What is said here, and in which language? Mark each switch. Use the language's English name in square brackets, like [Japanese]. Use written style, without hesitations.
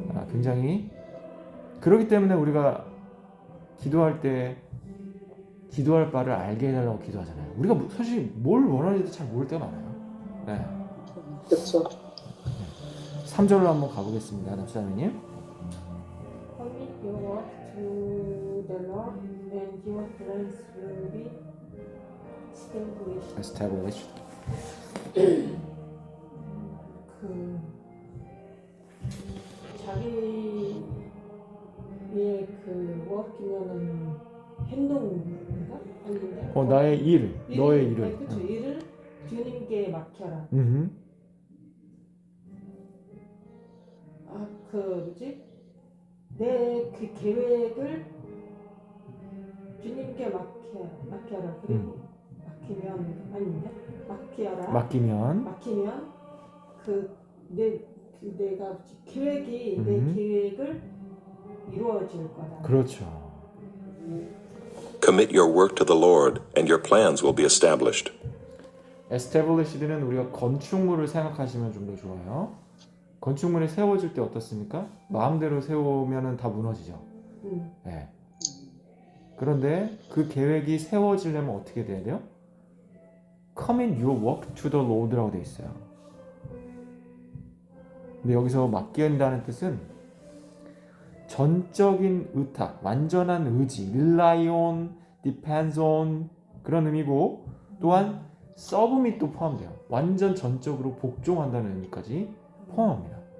[Korean] 굉장히 그렇기 때문에 우리가 기도할 때 기도할 바를 알게 해달라고 기도하잖아요. 우리가 사실 뭘 원하는지도 잘 모를 때가 많아요. 네. 그렇죠. 3절로 한번 가보겠습니다. 남수자매님. [English] Commit your work to the Lord, and your plans will be established. Established. [Korean] 그 자기의 그 work면은 행동인가? 아닌데? 나의 일, 너의 일을. 네, 그렇죠. 일을 주님께 맡겨라. 그 뭐지? 내 그 계획을 주님께 맡겨라. 그리고 맡기면 아닌데? 맡기면 내가 계획이 내 계획을 이루어질 거다. 그렇죠. [English] Commit your work to the Lord, and your plans will be established. [Korean] Established는 우리가 건축물을 생각하시면 좀 더 좋아요. 건축물이 세워질 때 어떻습니까? 마음대로 세우면 다 무너지죠. 네. 그런데 그 계획이 세워지려면 어떻게 돼야 돼요? [English] Commit your work to the Lord [Korean] 라고 돼 있어요. 근데 여기서 맡긴다는 뜻은 전적인 의탁, 완전한 의지, rely on, depends on 그런 의미고 또한 submit도 포함돼요. 완전 전적으로 복종한다는 의미까지 포함합니다.